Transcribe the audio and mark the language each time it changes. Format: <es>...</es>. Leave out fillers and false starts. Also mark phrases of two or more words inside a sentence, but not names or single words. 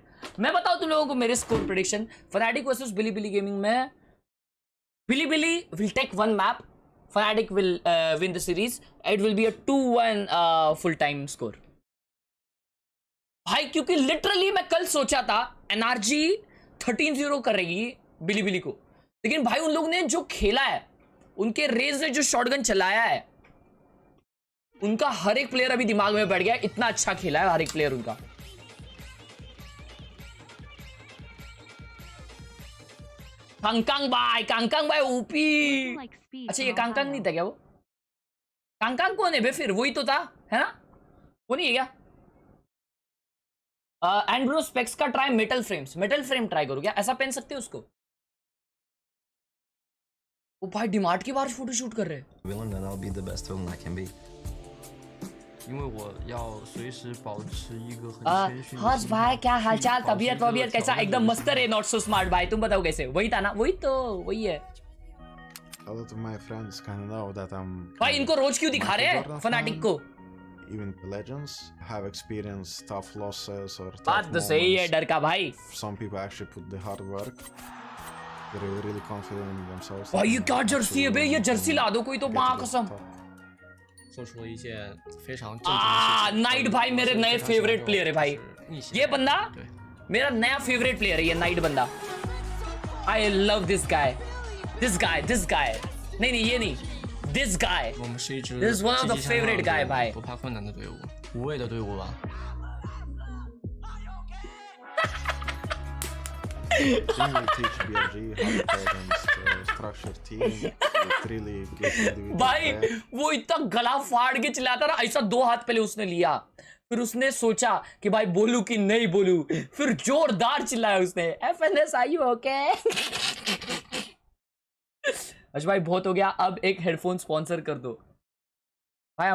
<hi>मैं बताऊं तुम लोगों को मेरे</hi> <en>score prediction,</en> <hi>फनाटिक वर्सेस बिली गेमिंग में</hi> <en>Billy will take one map, Fnatic will win the series, it will be a 2-1 full time score</en> <hi>भाई, क्योंकि लिटरली मैं कल सोचा था एनआरजी 13-0 करेगी बिली को, लेकिन भाई उन लोग ने जो खेला है, उनके रेज ने जो शॉटगन चलाया है, उनका हर एक प्लेयर अभी दिमाग में बैठ गया, इतना अच्छा खेला है हर एक प्लेयर उनका। कांगकांग भाई ओपी।</hi> <en>Like speed</en> <hi>अच्छा ये</hi> <en>from कांगकांग Ohio.</en> <hi>नहीं था क्या वो? कांगकांग कौन है बे फिर? वही तो था, है ना? वो नहीं है क्या?</hi> <en>and bro</en> <hi>स्पेक्स का</hi> <en>try metal frame</en> <hi>ट्राई करो क्या? ऐसा पहन सकते हो उसको? वो भाई डिमार्ट के बाहर</hi> <en>photo shoot</en> <hi>कर रहे हैं।</hi> <en>villain, then I'll be the best villain I can be.</en> <zh>因为我要随时保持一个很谦逊的</zh> <hi>हर्ष</hi> <zh>心</zh> <hi>भाई</hi> <zh>态</zh> <hi>क्या</hi> <zh>去</zh> <hi>हालचाल,</hi> <zh>保持</zh> <hi>तबीयत</hi> <zh>这个</zh> <hi>वबीयत कैसा?</hi> <zh>挑战</zh> <hi>एकदम</hi> <zh>的</zh> <hi>मस्त रे,</hi> <en>not so smart</en> <hi>भाई। तुम बताओ कैसे? वही था ना? वही है</hi> <en>A lot of my friends kind of know that I'm</en> <hi>भाई।</hi> <en>kind</en> <hi>इनको</hi> <en>of</en> <hi>रोज क्यों दिखा रहे हैं</hi> <en>Jordan</en> <hi>फनाटिक</hi> <en>fan.</en> <hi>को?</hi> <en>Even the legends have experienced tough losses or tough</en> <hi>बात तो सही है</hi> <en>moments.</en> <hi>डर का भाई।</hi> <en>Some people actually put the hard work. They're really confident in themselves.</en> <hi>भाई ये</hi> <en>and</en> <hi>क्या</hi> <en>actually</en> <hi>जर्सी है बे? ये जर्सी ला दो कोई तो,</hi> <en>get</en> <hi>माँ</hi> <en>to the</en> <hi>कसम।</hi> <en>top.</en> <zh>做出了一件非常正经的事情。</zh> <hi>नाइट भाई मेरे नए</hi> <zh>非常喜欢</zh> <hi>फेवरेट</hi> <zh>这种</zh> <hi>प्लेयर है भाई।</hi> <zh>就是逆袭</zh> <hi>ये</hi> <zh>的</zh> <hi>बंदा</hi> <zh>对</zh> <hi>मेरा नया फेवरेट प्लेयर है, ये नाइट बंदा।</hi> <en>I love this guy.</en> <hi>नहीं ये नहीं,</hi> <en>this guy.</en> <zh>我们是一支</zh> <en>This is one of the</en> <zh>积极向上</zh> <en>favorite</en> <zh>的</zh> <en>guy भाई।</en> <zh>不怕困难的队伍，无畏的队伍吧。</zh> <en>Team will teach BRG how to play against structured team. It really gives individual</en> <hi>भाई</hi> <en>play.</en> <hi>वो इतना गला फाड़ के चिल्लाता ना, ऐसा 2 हाथ पहले उसने लिया, फिर उसने सोचा कि भाई बोलूं कि नहीं बोलूं, फिर जोरदार चिल्लाया उसने, एफएनएस आई ओके। अच्छा भाई बहुत हो गया, अब एक</hi> <en>headphone sponsor</en> <hi>कर दो भाई।</hi>